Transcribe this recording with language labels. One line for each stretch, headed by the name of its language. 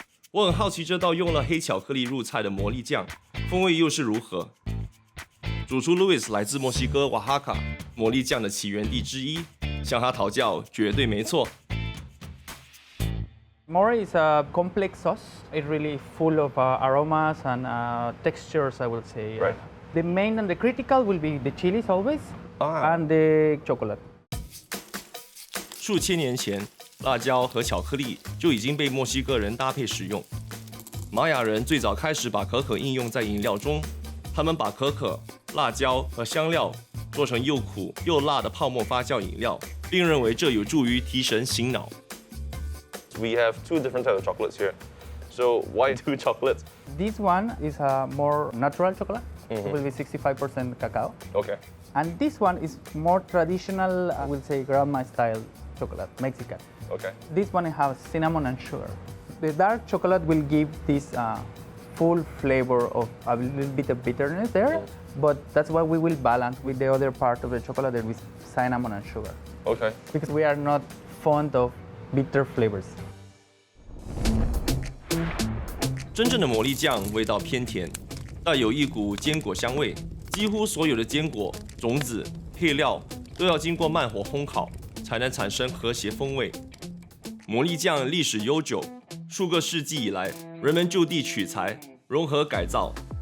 Chinese: 我很好奇，这道用了黑巧克力入菜的魔力酱，风味又是如何？主厨 Luis 来自墨西哥瓦哈卡，魔力酱的起源地之一，向他讨教绝对没错。
English: Mole is a complex sauce. It's really full of aromas and textures, I would say. Right. The main and the critical will be the chilies always, and the chocolate.
Chinese: 数千年前，辣椒和巧克力就已经被墨西哥人搭配使用。玛雅人最早开始把可可应用在饮料中，他们把可可、辣椒和香料做成又苦又辣的泡沫发酵饮料，并认为这有助于提神醒脑。
English: We have two different types of chocolates here. So why two chocolates? This one is a more natural chocolate. It will be 65% cacao. Okay. And this one is more traditional, I will say, grandma style chocolate, Mexican. Okay. This one has cinnamon and sugar. The dark chocolate will give this full flavor of a little bit of bitterness there, but that's why we will balance with the other part of the chocolate that with cinnamon and sugar. Okay. Because we are not fond of bitter flavors.
Chinese: 真正的魔力酱味道偏甜，带有一股坚果香味。几乎所有的坚果、种子、配料都要经过慢火烘烤，才能产生和谐风味。魔力酱历史悠久，数个世纪以来，人们就地取材，融合改造。